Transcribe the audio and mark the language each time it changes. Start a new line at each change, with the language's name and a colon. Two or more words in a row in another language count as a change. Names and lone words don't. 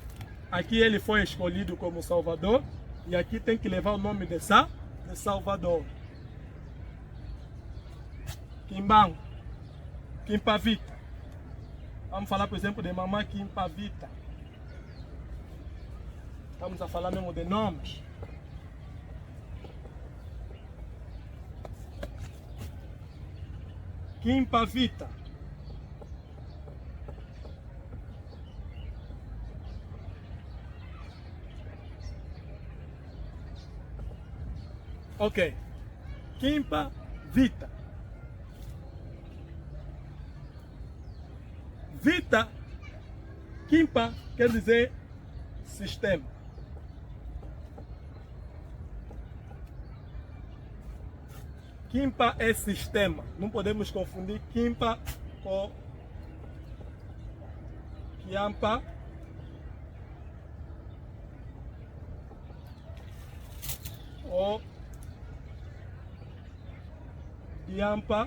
Portuguese: Aqui ele foi escolhido como Salvador e aqui tem que levar o nome de Salvador. Kimbang, Kimpavita. Vamos falar, por exemplo, de Mamã Kimpavita. Vamos a falar mesmo de nomes. Kimpavita. Ok. Kimpavita. Vita. Kimpa quer dizer sistema. Kimpa é sistema. Não podemos confundir Kimpa com Kiampa. Ou Diampa.